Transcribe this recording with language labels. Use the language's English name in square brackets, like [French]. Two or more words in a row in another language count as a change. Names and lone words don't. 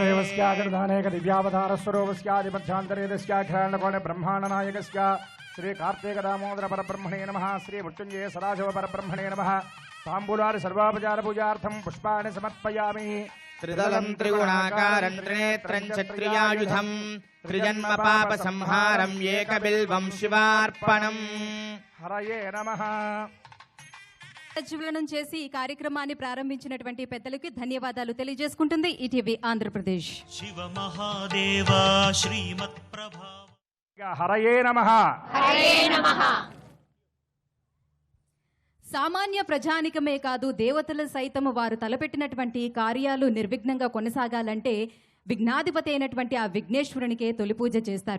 [Sanskrit] वस्याग्रदानेक दिव्यावतारस्वरूपस्यादिपथ्यान्तरेदस्याखिलाण्डकोणे ब्रह्माण्डनायकस्य श्री कार्तिक दामोदर परब्रह्मणे नमः श्री मृत्युञ्जय सदाशिव परब्रह्मणे नमः ताम्बूलादि सर्वापचार पूजार्थं पुष्पाणि समर्पयामि त्रिदलं त्रिगुणाकारं त्रिनेत्रं च त्रियायुधं त्रिजन्म पाप संहारं एकबिल्वं शिवार्पणम् हरये नमः [Telugu] ప్రజ్వలనం చేసి ఈ కార్యక్రమాన్ని ప్రారంభించినటువంటి పెద్దలకి ధన్యవాదాలు తెలియజేసుకుంటుంది ఈటీవీ ఆంధ్రప్రదేశ్. [Sanskrit] శివ మహాదేవ శ్రీమత్ ప్రభావ హరయే నమః. [Telugu] సామాన్య ప్రజానికమే కాదు దేవతలు సైతం వారు తలపెట్టినటువంటి కార్యాలు నిర్విఘ్నంగా కొనసాగాలంటే విఘ్నాధిపతి అయినటువంటి ఆ విఘ్నేశ్వరునికే తొలి పూజ చేస్తారు.